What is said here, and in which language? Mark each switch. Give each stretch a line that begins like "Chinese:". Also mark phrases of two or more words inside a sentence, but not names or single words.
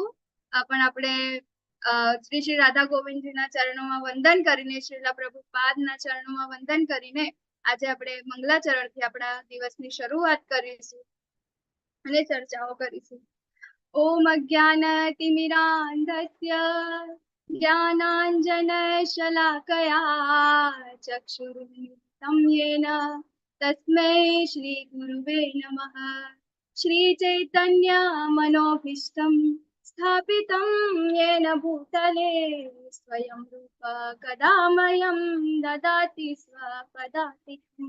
Gujarati: પણ આપણે શ્રી રાધા ગોવિંદજીના ચરણોમાં વંદન કરીને, શ્રીલા પ્રભુપાદના ચરણોમાં વંદન કરીને આજે આપણે મંગલાચરણથી આપણા દિવસની શરૂઆત કરીશું અને ચર્ચાઓ કરીશું.
Sanskrit: ओम अज्ञानतिमिरान्धस्य ज्ञानाञ्जनशलाकया चक्षुरुन्मिलितं येन तस्मै श्रीगुरुवे नमः। श्रीचैतन्यमनोभीष्टं स्थापितं येन भूतले स्वयं रूप कदा मह्यं ददाति स्वपदातिकं।